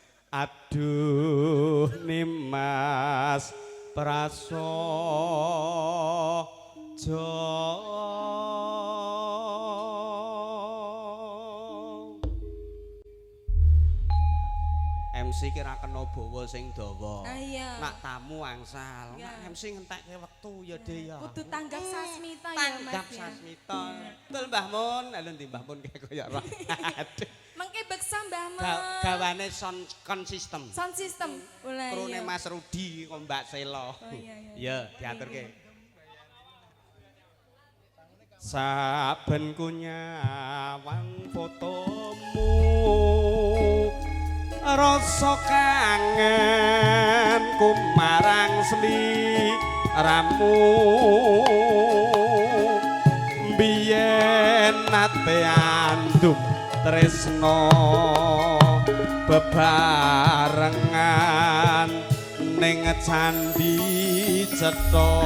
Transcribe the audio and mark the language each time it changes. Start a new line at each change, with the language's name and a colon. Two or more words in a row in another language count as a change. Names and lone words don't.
Javanese: Aduh Nimas Prasojo MC kira kena bawa sing dawa. Ah iya. Nak tamu angsal. Nak MC ngentekke wektu ya De ya. Kudu tanggap sasmita ya Mas. Tanggap sasmita. Betul Mbah Mun. Lha ndi Mbah Mun kaya roh. Mengke beksa Mbah Mun. Gawane
English: sound system. Sound system.
Javanese: Oleh. Krune Mas Rudi karo Mbak Selo. Oh iya. Iya, diaturke. Saben ku nyawang fotomu rasa kangen ku marang sliramu biyen nate andum tresno bebarengan ning candhi cetha